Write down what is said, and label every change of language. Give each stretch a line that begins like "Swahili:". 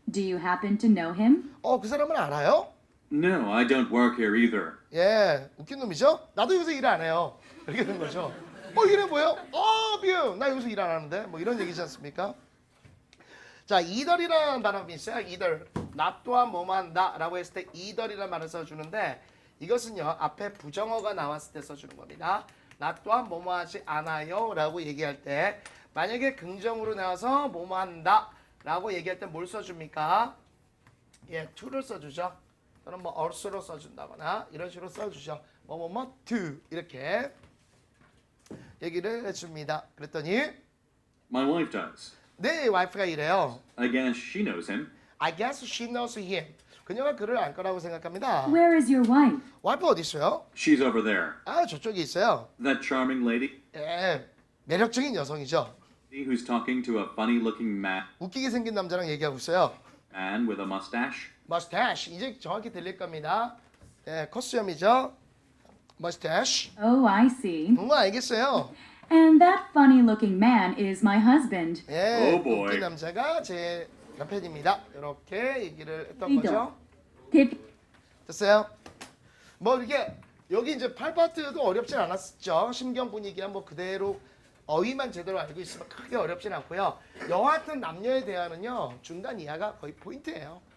English: Do you happen to know him?
Korean: 그 사람은 알아요?
English: No, I don't work here either.
Korean: 예, 웃긴 놈이죠? 나도 여기서 일 안 해요. 이렇게 된 거죠. 이래 뭐예요? 빌, 나 여기서 일 안 하는데? 뭐 이런 얘기지 않습니까? 자, either이라는 단어가 있어요. either. 나 또한 뭐뭐 한다 라고 했을 때 either이라는 말을 써주는데 이것은요, 앞에 부정어가 나왔을 때 써주는 겁니다. 나 또한 뭐뭐 하지 않아요 라고 얘기할 때 만약에 긍정으로 나와서 뭐뭐 한다 라고 얘기할 때 뭘 써줍니까? 예, to를 써주죠. 또는 뭐 also로 써준다거나 이런 식으로 써주죠. 뭐뭐뭐 to 이렇게 얘기를 해줍니다. 그랬더니
English: My wife does.
Korean: 내 와이프가 이래요.
English: I guess she knows him. I guess she knows him.
Korean: 그녀가 그를 알 거라고 생각합니다.
English: Where is your wife?
Korean: 와이프 어디 있어요?
English: She's over there.
Korean: 저쪽에 있어요.
English: That charming lady
Korean: 예, 매력적인 여성이죠.
English: who's talking to a funny-looking
Korean: 웃기게 생긴 남자랑 얘기하고 있어요.
English: man with a mustache. mustache.
Korean: 이제 정확히 들릴 겁니다. 예, 컷수염이죠. mustache.
English: Oh, I see.
Korean: 알겠어요.
English: And that funny looking man is my husband.
Korean: 예,
English: Oh boy.
Korean: 웃긴 남자가 제 남편입니다. 이렇게 얘기를 했던 리더. 거죠. 대표 됐어요? 뭐 이게 여기 이제 8파트도 어렵진 않았죠. 심경 분위기야 뭐 그대로 어휘만 제대로 알고 있으면 크게 어렵진 않고요. 여하튼 남녀에 대한은요 중간 이하가 거의 포인트예요.